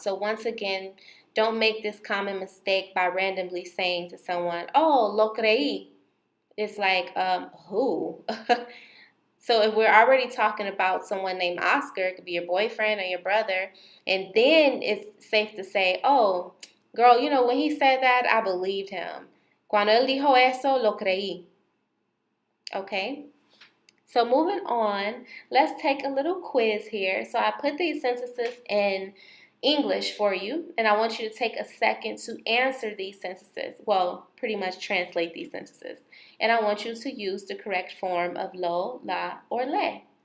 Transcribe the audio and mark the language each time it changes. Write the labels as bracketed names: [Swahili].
[English] So once again, don't make this common mistake by randomly saying to someone, oh, [Spanish] lo creí. [English] It's like, who? So if we're already talking about someone named Oscar, it could be your boyfriend or your brother, and then it's safe to say, oh, girl, you know, when he said that, I believed him. [Spanish] Cuando él dijo eso, lo creí. [English] Okay? So moving on, let's take a little quiz here. So I put these sentences in English for you, and I want you to take a second to answer these sentences. Well, pretty much translate these sentences. And I want you to use the correct form of lo, la, or le.